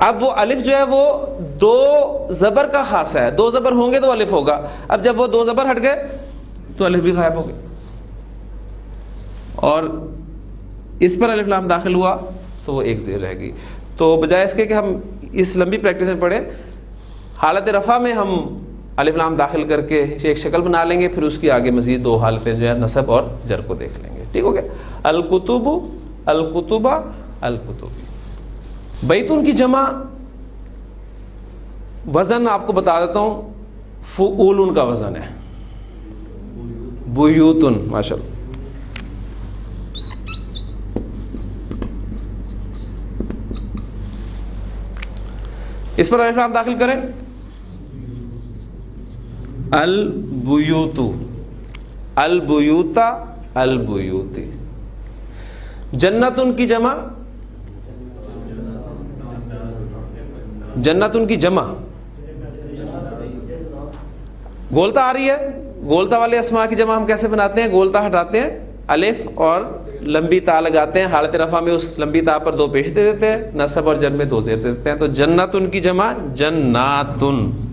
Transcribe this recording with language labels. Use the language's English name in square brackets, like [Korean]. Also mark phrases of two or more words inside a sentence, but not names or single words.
[Urdu] اب وہ الف جو ہے وہ دو زبر کا خاصہ ہے، دو زبر ہوں گے تو الف ہوگا، اب جب وہ دو زبر ہٹ گئے تو الف بھی غائب ہو گئے، اور اس پر الف لام داخل ہوا تو وہ ایک زیر رہ گئی. تو بجائے اس کے کہ ہم اس لمبی پریکٹس میں پڑھیں، حالت رفع میں ہم الف لام داخل کر کے ایک شکل بنا لیں گے، پھر اس کی آگے مزید دو حالتیں جو ہے نصب اور جر کو دیکھ لیں گے. ٹھیک ہو گیا؟ الکتب، [Arabic] الکتبہ، الکتبی. [Urdu] بیتون کی جمع وزن آپ کو بتا دیتا ہوں، فعولن کا وزن ہے، بیوتن. ماشاءاللہ. اس پر الف لام داخل کریں، [Arabic] البیوت، البیوتا، البیوتی. [Urdu] جنتن کی جمع، جنتن کی جمع گولتا آ رہی ہے. گولتا والے اسماء کی جمع ہم کیسے بناتے ہیں؟ گولتا ہٹاتے ہیں، الف اور لمبی تا لگاتے ہیں، حالت رفع میں اس لمبی تا پر دو پیش دے دیتے ہیں، نصب اور جر میں دو زیر دے دیتے ہیں. تو جنتن کی جمع جناتن.